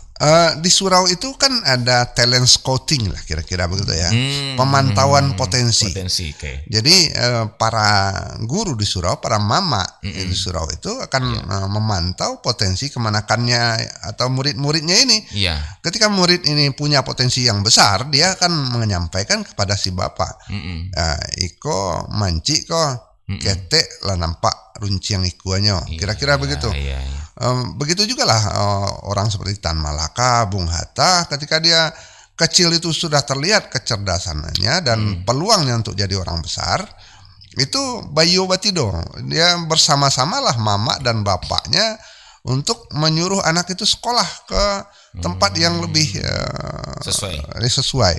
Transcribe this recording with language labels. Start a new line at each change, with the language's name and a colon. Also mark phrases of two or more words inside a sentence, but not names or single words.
Indonesian: Di surau itu kan ada
English: talent scouting
Indonesian: lah kira-kira begitu ya, pemantauan potensi. Okay. Jadi para guru di surau, para mama di surau itu akan memantau potensi kemanakannya atau murid-muridnya ini. Ketika murid ini punya potensi yang besar, dia akan menyampaikan kepada si bapak,
Minangkabau: Iko manci ko ketek lah nampak runciang ikuannya,
Indonesian: kira-kira begitu. Begitu juga lah orang seperti Tan Malaka, Bung Hatta, ketika dia kecil itu sudah terlihat kecerdasannya dan peluangnya untuk jadi orang besar. Itu Bayo Batido, dia bersama-samalah mama dan bapaknya untuk menyuruh anak itu sekolah ke tempat yang lebih sesuai.